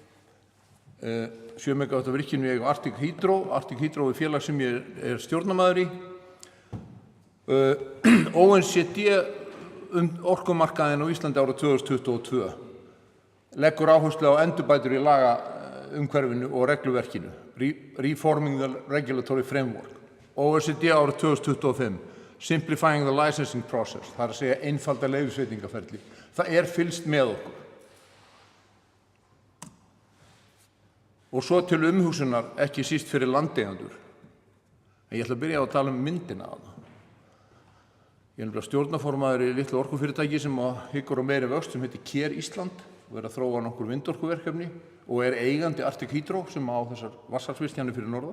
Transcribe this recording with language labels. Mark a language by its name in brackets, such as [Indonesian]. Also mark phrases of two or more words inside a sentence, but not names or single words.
[Icelandic] 7 megawatt virkjun við eigum Arctic Hydro. Arctic Hydro er félag sem ég er stjórnarmaður í. OECD orkumarkaðinn á Íslandi árið 2022 leggur áherslu á endurbætur í lagaumhverfinu og regluverkinu, [English] Reforming the Regulatory Framework. [Icelandic] OECD árið 2025, [English] Simplifying the Licensing Process, [Icelandic] það er að segja einfalda leyfisveitingaferli. Það er fylgst með okkur. Og svo til umhugsunar, ekki síst fyrir landeigendur. En ég ætla að byrja á að tala um myndina af það. Ég er stjórnarformaður í litlu orkufyrirtæki sem hyggur á meiri vöxt sem heitir Kér Ísland og er að þróa nokkur vindorkuverkefni og er eigandi Arctic Hydro sem á þessar vatnsaflsvirkjanir fyrir norðan.